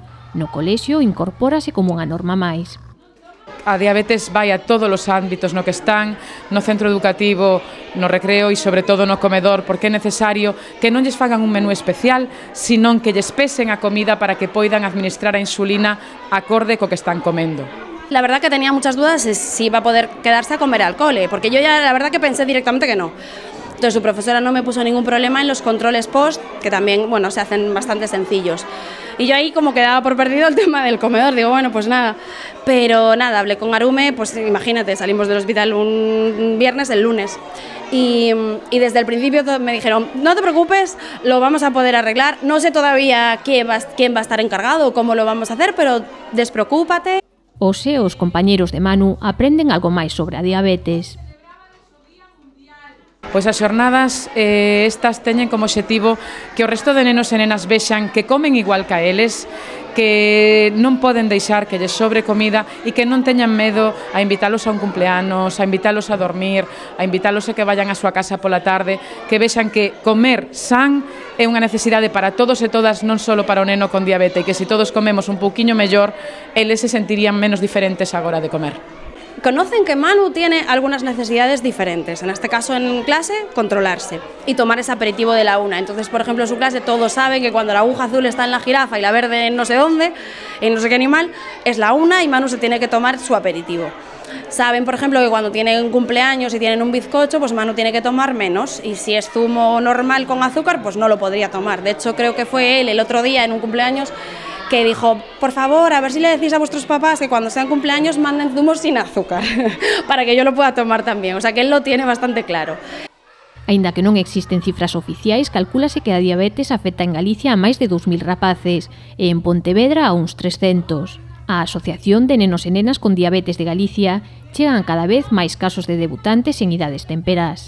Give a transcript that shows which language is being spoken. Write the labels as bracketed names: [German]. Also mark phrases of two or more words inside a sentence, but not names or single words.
[Galician] No colexio incorpórase como unha norma máis. A diabetes vai a todos os ámbitos no que están, no centro educativo, no recreo e sobre todo no comedor, porque é necesario que non lles fagan un menú especial, senón que lles pesen a comida para que poidan administrar a insulina acorde co que están comendo. [Spanish] La verdad que tenía muchas dudas de si iba a poder quedarse a comer al cole, porque yo ya la verdad que pensé directamente que no. Entonces su profesora no me puso ningún problema en los controles post, que también, bueno, se hacen bastante sencillos. Y yo ahí como quedaba por perdido el tema del comedor, digo, bueno, pues nada. Pero nada, hablé con Arume, pues imagínate, salimos del hospital un viernes, el lunes. Y desde el principio me dijeron, no te preocupes, lo vamos a poder arreglar. No sé todavía quién va a estar encargado o cómo lo vamos a hacer, pero despreocúpate. [Galician] Hoxe, os compañeiros de Manu aprenden algo máis sobre a diabetes. Pois as xornadas estas teñen como obxectivo que o resto de nenos e nenas vexan que comen igual que a eles, que non poden deixar que lles sobre comida e que non teñan medo a invitalos a un cumpleanos, a invitalos a dormir, a invitalos a que vayan á súa casa pola tarde, que vexan que comer san é unha necesidade para todos e todas, non só para o neno con diabetes, e que se todos comemos un pouquiño mellor, eles se sentirían menos diferentes a hora de comer. [Spanish] Conocen que Manu tiene algunas necesidades diferentes, en este caso en clase, controlarse y tomar ese aperitivo de la una. Entonces, por ejemplo, en su clase todos saben que cuando la aguja azul está en la jirafa y la verde en no sé dónde, en no sé qué animal, es la una y Manu se tiene que tomar su aperitivo. Saben, por ejemplo, que cuando tienen cumpleaños y tienen un bizcocho, pues Manu tiene que tomar menos, y si es zumo normal con azúcar, pues no lo podría tomar. De hecho, creo que fue él el otro día en un cumpleaños que dijo, por favor, a ver si le decís a vuestros papás que cuando sean cumpleaños manden zumos sin azúcar, para que yo lo pueda tomar también. O sea, que él lo tiene bastante claro. [Galician] Aínda que non existen cifras oficiais, calcúlase que a diabetes afecta en Galicia a máis de 2.000 rapaces e en Pontevedra a uns 300. A Asociación de Nenos e Nenas con Diabetes de Galicia chegan cada vez máis casos de debutantes en idades temperás.